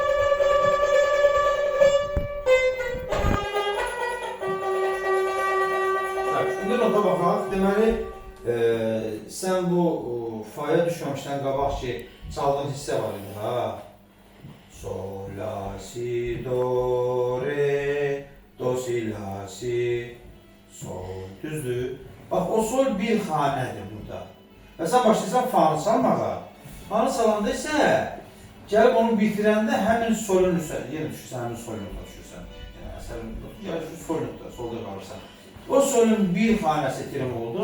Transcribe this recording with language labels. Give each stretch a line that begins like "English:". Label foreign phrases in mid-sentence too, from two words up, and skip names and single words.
Azerbaijani: İndi nota baxaq. Deməli, sən bu faya düşməmişdən qabaq ki, çaldığın hissə var idi, ha? Sol, la, si, do, re, do, si, la, si, sol, düzdür. Bax, o sol bir xanədir burada. Və sən başlayırsan fanı çalmağa. Fanı çalanda isə, gəlib onu bitirəndə həmin solun üstə, yenə düşürsən, həmin solun üstə düşürsən. Yəni, əsərin gəlib solun üstə, solda qalırsan. O solun bir xanəsi trim oldu.